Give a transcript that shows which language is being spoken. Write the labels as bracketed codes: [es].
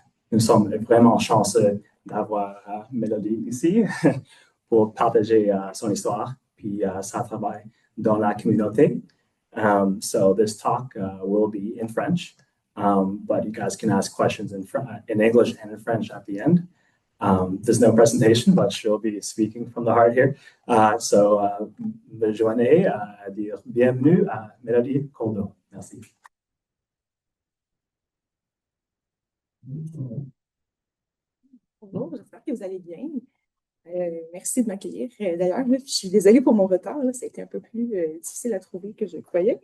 [fr] Nous sommes vraiment chanceux d'avoir Mélodie ici pour partager son histoire puis son travail dans la communauté. [en] So this talk will be in French, but you guys can ask questions in English and in French at the end. There's no presentation, but she'll be speaking from the heart here. [fr] Me joignez à dire bienvenue à Mélodie Courdeau. Merci. Bonjour, j'espère que vous allez bien. Merci de m'accueillir. D'ailleurs, je suis désolée pour mon retard. Ça a été un peu plus difficile à trouver que je croyais.